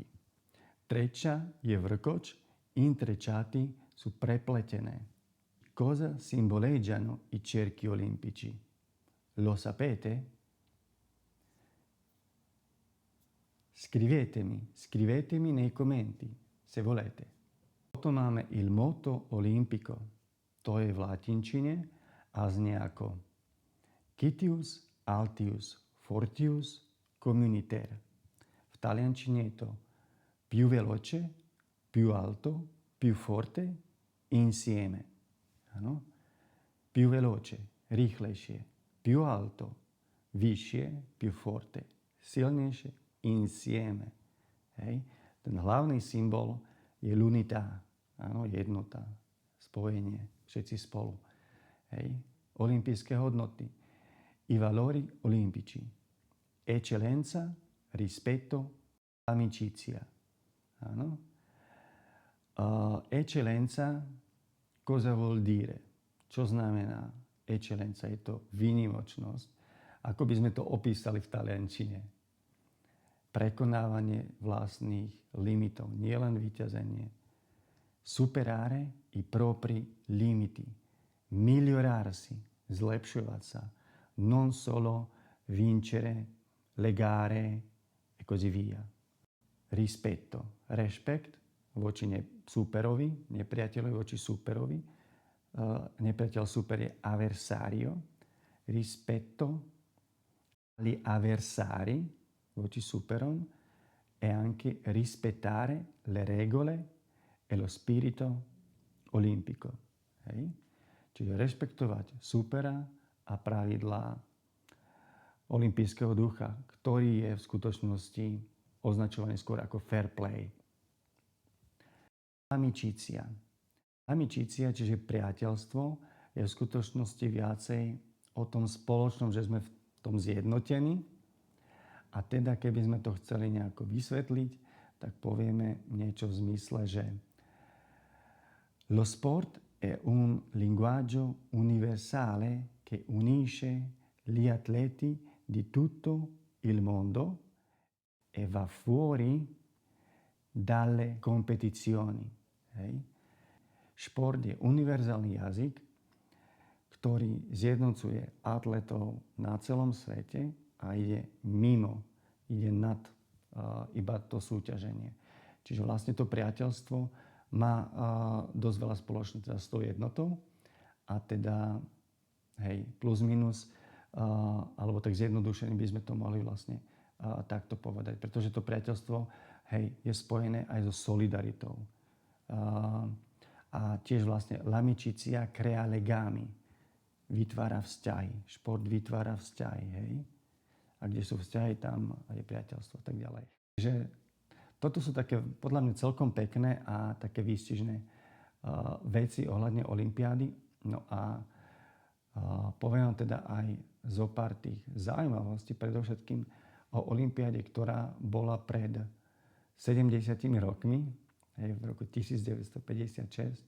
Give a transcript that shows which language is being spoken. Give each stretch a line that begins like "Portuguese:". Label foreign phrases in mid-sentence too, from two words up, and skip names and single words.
Slovak: Treccia je vrkoč, intrecciati sú prepletené.
Italian: Cosa simboleggiano i cerchi olimpici? Lo sapete? Scrivetemi nei commenti, se volete.
Slovak: Potom máme
Italian: il motto olimpico,
Slovak: to je v latinčine a znie ako
Latin: Citius, Altius, Fortius, Communiter.
Slovak: V taliančine je to
Italian: più veloce, più alto, più forte, insieme.
Slovak: Áno?
Italian: Più veloce, rýchlejšie, più alto, vyššie, più forte, silnejšie, insieme.
Slovak: Hej? Ten hlavný symbol je l'unità, áno? Jednota, spojenie, všetci spolu. Hej? Olympijské hodnoty.
Italian: I valori olimpici. Eccellenza, rispetto, amicizia.
Slovak: Áno?
Italian: Eccellenza, cosa vuol dire?
Slovak: Čo znamená eccellenza? Je to výnimočnosť. Ako by sme to opísali v taliančine? Prekonávanie vlastných limitov, nielen vyťazenie.
Italian: Superare i propri limiti.
Slovak: Migliorarsi, zlepšovať sa.
Italian: Non solo vincere le gare e così via. Rispetto,
Slovak: respect voči superovi, nepriateľovi voči superovi. Nepriateľ super je avversario.
Italian: Rispetto agli avversari
Slovak: voči superom.
Italian: e anche rispettare le regole e lo spirito olimpico.
Slovak: Hej? Čiže rešpektovať supera a pravidlá olympijského ducha, ktorý je v skutočnosti označovaný skôr ako
English: fair play.
Italian: Amicícia.
Slovak: Amicícia, čiže priateľstvo, je v skutočnosti viacej o tom spoločnom, že sme v tom zjednotení. A teda, keby sme to chceli nejako vysvetliť, tak povieme niečo v zmysle, že
Italian: lo sport è un linguaggio universale che unisce gli atleti di tutto il mondo e va fuori dalle competizioni.
Slovak: Hej? Šport je univerzálny jazyk, ktorý zjednocuje atletov na celom svete a ide mimo, ide nad iba to súťaženie. Čiže vlastne to priateľstvo má dosť veľa spoločné teda s tou jednotou a teda hej, plus minus, alebo tak zjednodušene by sme to mohli vlastne takto povedať. Pretože to priateľstvo hej, je spojené aj so solidaritou. A tiež vlastne
Italian: l'amicizia crea legami,
Slovak: vytvára vzťahy. Šport vytvára vzťahy, hej. A kde sú vzťahy, tam je priateľstvo a tak ďalej. Takže toto sú také podľa mňa celkom pekné a také výstižné veci ohľadne olympiády. No a poviem vám teda aj zo pár tých zaujímavostí, predovšetkým o olympiáde, ktorá bola pred 70 rokmi, v roku 1956.